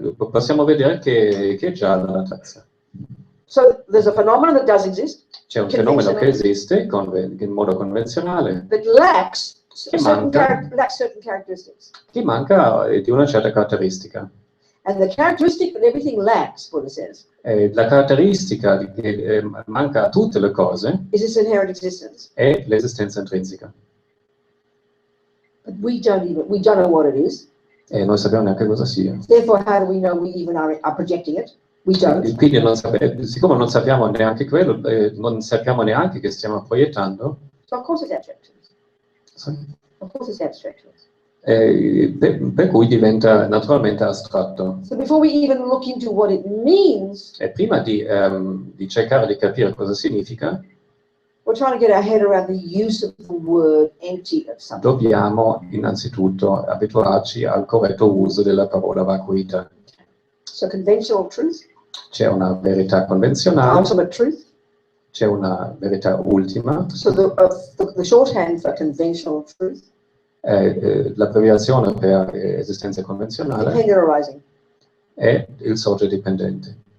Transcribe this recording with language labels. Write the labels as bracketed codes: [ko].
[it] Possiamo vedere che è gialla la tazza. [en] So there's a phenomenon that does exist, [it] C'è un fenomeno che esiste in modo convenzionale, [en] that lacks certain [it] manca. [en] characteristics. [it] che manca di una certa caratteristica. [en] And the characteristic that everything lacks, Buddha says, [it] La caratteristica che manca a tutte le cose [en] is its inherent existence. [it] è l'esistenza intrinseca. [en] But we don't know what it is. [it] E non sappiamo neanche cosa sia. [en] Therefore, how do we know we even are projecting it? We don't. [it] Quindi siccome non sappiamo neanche quello, non sappiamo neanche che stiamo proiettando. [en] So of course it's abstract. [it] Sì. [en] Of course it's abstract. [it] Per cui diventa naturalmente astratto. [en] So before we even look into what it means, [it] E prima di cercare di capire cosa significa, [en] we're trying to get our head around the use of the word empty of something. [it] dobbiamo innanzitutto abituarci al corretto uso della parola vacuità. [en] So conventional truth, [it] C'è una verità convenzionale, [en] ultimate truth. [it] c'è una verità ultima. [en] So the shorthand for conventional truth, [it] L'abbreviazione per esistenza convenzionale [en] dependent arising. [it] è il sorgere dipendente.